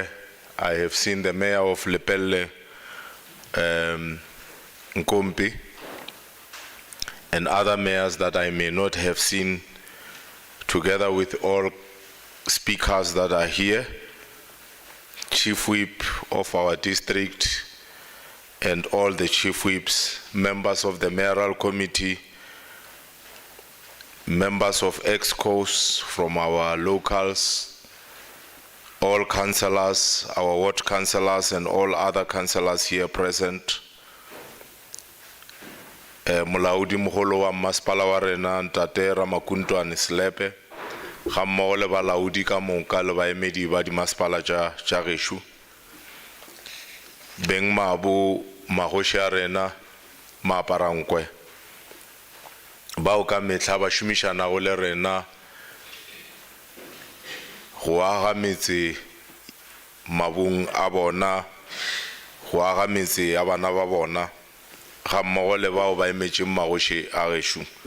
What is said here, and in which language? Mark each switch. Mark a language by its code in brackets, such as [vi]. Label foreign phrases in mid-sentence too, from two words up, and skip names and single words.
[en] I have seen the mayor of Lepelle Nkompi and other mayors that I may not have seen, together with all speakers that are here, Chief Whip of our district and all the Chief Whips, members of the Mayoral Committee, members of EXCOs from our locals, all councillors, our ward councillors and all other councillors here present. [nso] Molaudi Moholo wa Masipala wa rena Ntate Ramakuntwane Slepe, gammogo le balaodi ka moka le baemedi ba di masepala tša gešo, beng maabo magoši a rena maaparankwe bao ka mehla ba šomišanago le rena go aga metse mabung a bona, go aga metse ya bana ba bona, gammogo le bao ba emetšeng magoši a gešo.